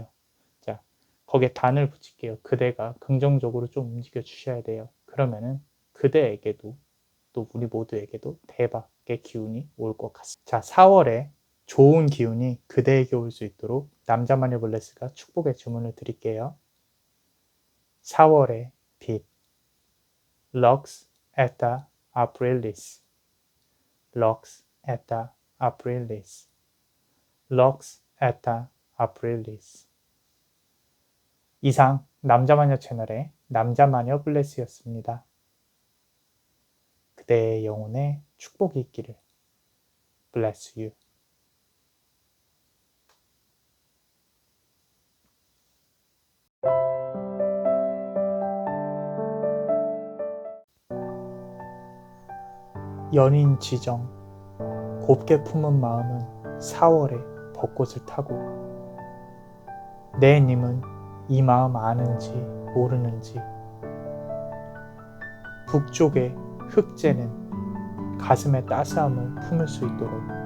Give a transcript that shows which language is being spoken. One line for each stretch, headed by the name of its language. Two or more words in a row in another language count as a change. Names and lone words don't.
Korean: 자, 거기에 단을 붙일게요. 그대가 긍정적으로 좀 움직여 주셔야 돼요. 그러면은 그대에게도 또 우리 모두에게도 대박의 기운이 올 것 같습니다. 자, 4월에 좋은 기운이 그대에게 올 수 있도록 남자 마녀 블레스가 축복의 주문을 드릴게요. 4월의 빛
Latin: Lux et Aprilis Lux et Aprilis Lux et Aprilis.
Korean: 이상 남자마녀 채널의 남자마녀 블레스였습니다. 그대의 영혼에 축복이 있기를.
English: Bless you.
Korean: 연인 지정, 곱게 품은 마음은 4월에 벚꽃을 타고, 내 님은 이 마음 아는지 모르는지, 북쪽의 흑제는 가슴의 따스함을 품을 수 있도록.